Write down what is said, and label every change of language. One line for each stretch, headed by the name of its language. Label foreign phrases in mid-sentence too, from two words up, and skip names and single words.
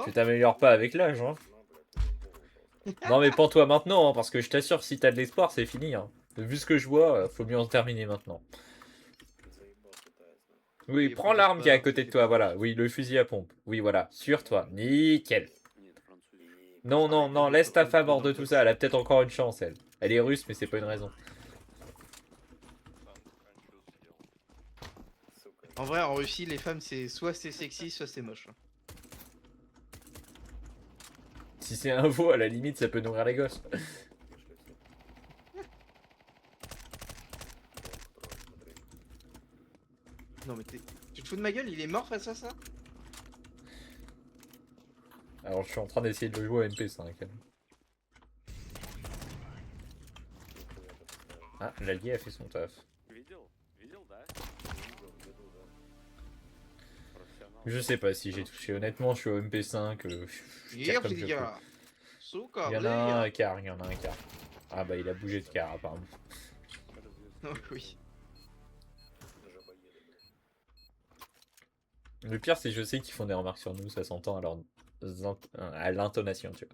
French: Tu t'améliores pas avec l'âge, hein. Non, mais pas toi maintenant, hein, parce que je t'assure, si t'as de l'espoir, c'est fini. Hein. Vu ce que je vois, faut mieux en terminer maintenant. Oui, Il y a prends plus l'arme qui est à d'espoir, côté de c'est toi, pas voilà. possible. Oui, le fusil à pompe. Oui, voilà, sur toi. Nickel.
Russian: Нет, французский.
French: Non, non, non, laisse ta femme hors de tout ça. Elle a peut-être encore une chance, elle. Elle est russe, mais c'est pas une raison. En vrai, en Russie, les femmes, c'est sexy, soit c'est moche. Si c'est un veau, à la limite, ça peut nourrir les gosses. Non, mais tu te fous de ma gueule, il est mort face à ça? Alors, je suis en train d'essayer de le jouer à MP5. Ah, l'allié a fait son taf.
Russian: Видел? Видел, да? Профессионал.
French: Je sais pas si j'ai touché. Honnêtement, je suis au MP5. Je tire Hier, comme les je peux. gars. Souka, Il y en a un à quart, il y en a un quart. Ah bah il a bougé de quart apparemment. Oh, oui. Le pire c'est que je sais qu'ils font des remarques sur nous, ça s'entend à l'intonation, tu vois.